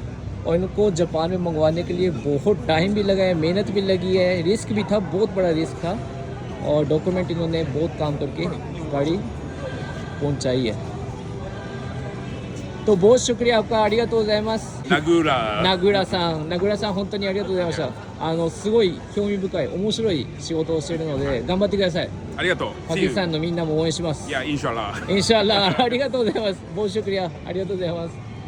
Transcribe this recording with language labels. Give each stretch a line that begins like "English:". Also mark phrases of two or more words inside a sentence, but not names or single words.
Hindi: और इनको जापान में मंगवाने के लिए बहुत टाइम भी लगा है, मेहनत भी लगी है, रिस्क भी था, बहुत बड़ा रिस्क था और डॉक्यूमेंट इन्होंने बहुत काम करके गाड़ी पहुंचाई है। तो बहुत शुक्रिया आपका।
Japanese: ありがとうございます. नागुरा さん本当にありがとうございました。すごい興味深い面白い仕事をしているので頑張ってください。ありがとう。パキスタンのみんなも応援します。いや、インシャアラー。インシャアラー。ありがとうございます。
Hindi: बहुत शुक्रिया।
Japanese: ありがとうございます。